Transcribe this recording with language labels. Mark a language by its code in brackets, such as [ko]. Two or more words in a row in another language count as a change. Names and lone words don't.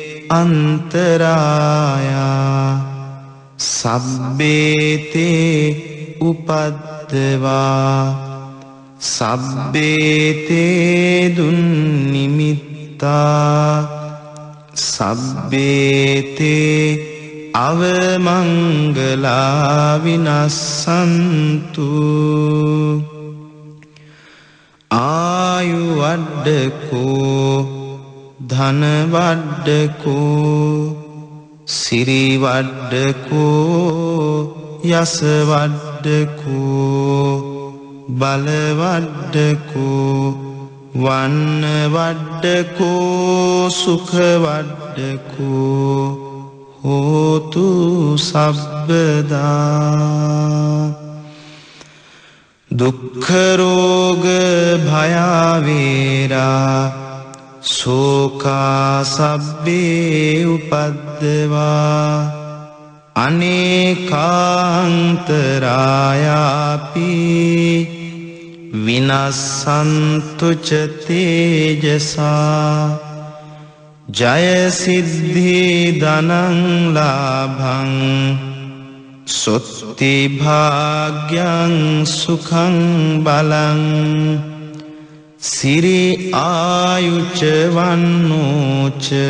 [pi] අන්තරායා සබ්බේතේ උපද්දවා සබ්බේතේ දුන්නිමිත්තා සබ්බේතේ අවමංගලා විනස්සන්තු ආයු වඩ්ඩකෝ ධන වඩ්ඩකෝ සිරි වඩ්ඩකෝ යස වඩ්ඩකෝ බල වඩ්ඩකෝ වන්න වඩ්ඩකෝ සුඛ වඩ්ඩකෝ හෝතු සබ්බදා දුක්ඛ රෝග භයවේරා ශෝකා සබ්බේ උපද්දවා අනේකාන්තරායාපි විනස්සන්තු ච තේජසා ජය සිද්ධි ධනං ලාභං සොත්ති භාග්‍යං සුඛං බලං සිරි ආයුච වන්නෝච